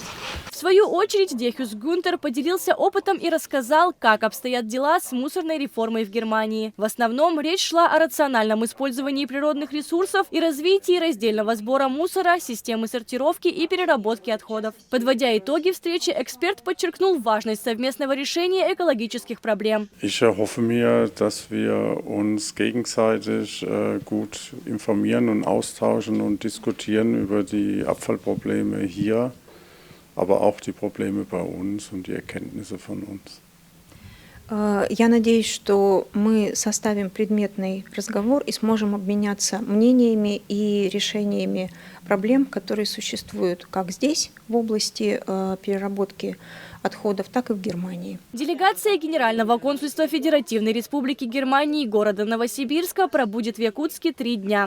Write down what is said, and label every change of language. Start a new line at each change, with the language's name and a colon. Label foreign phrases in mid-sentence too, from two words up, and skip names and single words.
Russian: В свою очередь Дехюс Гюнтер поделился опытом и рассказал, как обстоят дела с мусорной реформой в Германии. В основном речь шла о рациональном использовании природных ресурсов и развитии раздельного сбора мусора, системы сортировки и переработки отходов. Подводя итоги встречи, эксперт подчеркнул важность совместного решения экологических проблем.
German: Dass wir uns gegenseitig gut informieren und austauschen und diskutieren über die Abfallprobleme hier, aber auch die Probleme bei uns und die Erkenntnisse von uns.
Russian: Я надеюсь, что мы составим предметный разговор и сможем обменяться мнениями и решениями проблем, которые существуют как здесь, в области переработки отходов, так и в Германии. Делегация Генерального консульства Федеративной Республики Германии города Новосибирска пробудет в Якутске 3 дня.